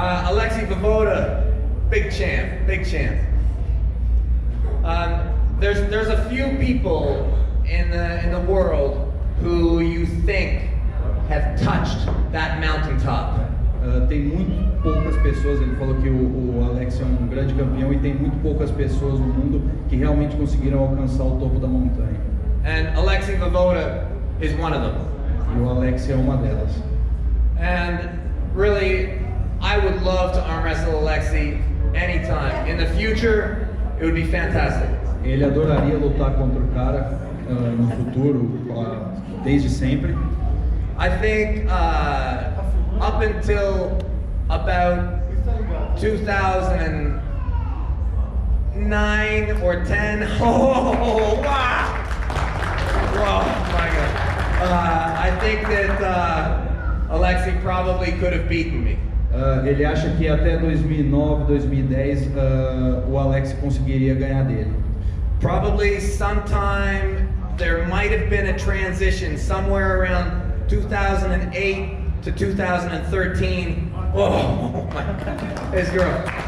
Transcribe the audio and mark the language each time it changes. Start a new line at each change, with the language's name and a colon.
English: Alexei Voivoda, big champ, big champ. There's a few people in the world who you think have touched that mountaintop.
Portuguese: Tem muito poucas pessoas, ele falou que o Alex é um grande campeão e tem muito poucas pessoas no mundo que realmente conseguiram alcançar o topo da montanha.
English: And Alexei Voivoda is one of them.
Portuguese: E o Alex é uma delas.
English: And really, I would love to arm wrestle Alexei anytime. In the future, it would be fantastic.
Portuguese: Ele adoraria lutar contra o cara no futuro, desde sempre.
English: I think up until about 2009 or 10. Oh, wow! Oh my God! I think that Alexei probably could have beaten me.
Portuguese: Ele acha que até 2009, 2010 o Alex conseguiria ganhar dele.
English: Probably sometime there might have been a transition somewhere around 2008 to 2013. Oh my God, this girl.